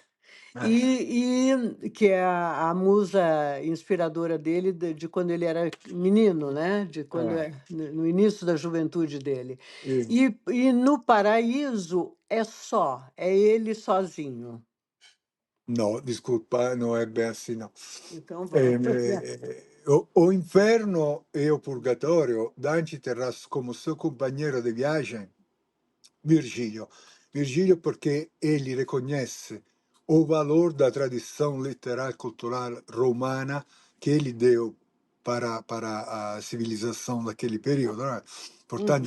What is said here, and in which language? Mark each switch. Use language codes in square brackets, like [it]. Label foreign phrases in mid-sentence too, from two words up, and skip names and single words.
[pt] Que é a musa inspiradora dele de quando ele era menino, né? De quando É. no início da juventude dele. E- E no paraíso é ele sozinho. no, desculpa, não é bem assim, não. Então vamos. O inferno e o purgatorio, Dante terrà como seu companheiro de viagem Virgílio. Virgílio porque ele reconhece o valor da tradição literária e cultural romana que ele deu para a civilização daquele período. Né? Portanto,